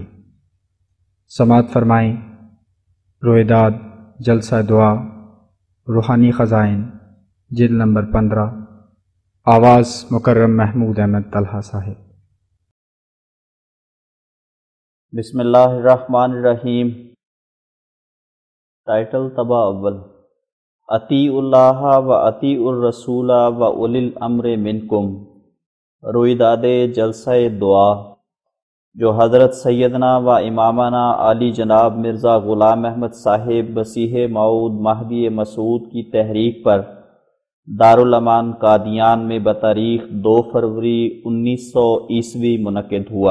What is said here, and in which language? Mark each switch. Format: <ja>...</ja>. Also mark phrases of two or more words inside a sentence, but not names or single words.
<ur>سماعت فرمائیں رویداد جلسہ دعا روحانی خزائن، جلد نمبر 15، آواز مکرم محمود احمد طلحہ صاحب۔</ur> <ar>بسم اللہ الرحمن الرحیم۔</ar> <ur>ٹائٹل طبع اول:</ur> <ar>اطیعوا اللہ و اطیعوا الرسول و اولی الامر منکم۔</ar> <ur>رویداد جلسہ دعا جو حضرت</ur> <ar>سیدنا و امامنا</ar> <ur>عالی جناب مرزا غلام احمد صاحب مسیح موعود مہدی مسعود کی تحریک پر دارالامان قادیان میں بتاریخ 2 فروری 1900 منعقد ہوا۔</ur>